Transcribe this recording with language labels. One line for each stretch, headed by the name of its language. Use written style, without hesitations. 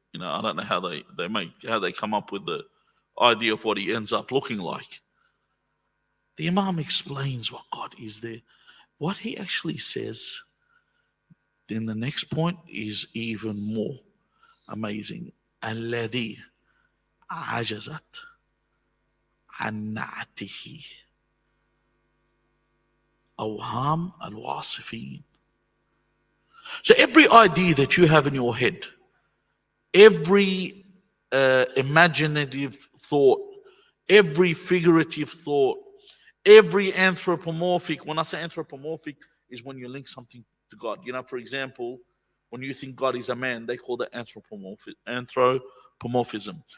English: You know, I don't know how they come up with the idea of what he ends up looking like. The Imam explains what God is there. What he actually says, then the next point is even more amazing.
Arabic: الذي عجزت عن نعته أوهام الواصفين.
English: So every idea that you have in your head, every imaginative thought, every figurative thought, every anthropomorphic, when I say anthropomorphic, is when you link something to God. You know, for example, when you think God is a man, they call that anthropomorphism.